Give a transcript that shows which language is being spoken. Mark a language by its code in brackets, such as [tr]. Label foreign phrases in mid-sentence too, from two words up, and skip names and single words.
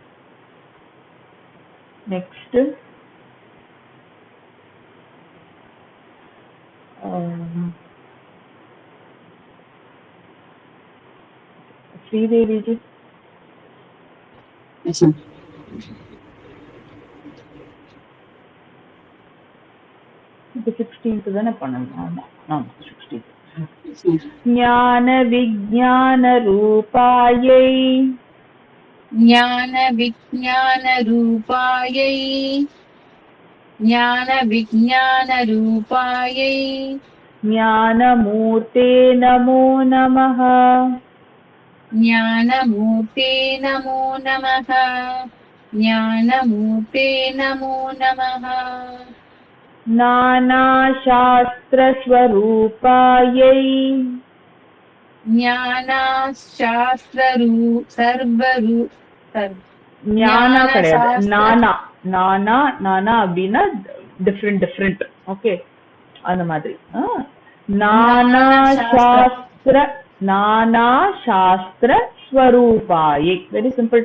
[ta] நெக்ஸ்ட் ஸ்ரீதேவி ஜி இப்போ 16th தானே பண்ணணும் ஆமா ஆமா 16th [sa] ज्ञान विज्ञान रूपायै ज्ञान विज्ञान रूपायै ज्ञान विज्ञान रूपायै ज्ञानमूर्ते नमो नमः ज्ञानमूर्ते नमो नमः ज्ञानमूर्ते नमो नमः [ta] नानाशास्त्रस्वरूपायै ஞானா கிடையாது நானா நானா நானா அப்படின்னா [en] different different okay [ta] அந்த மாதிரி [sa] नाना शास्त्र स्वरूपायै [en] very simple to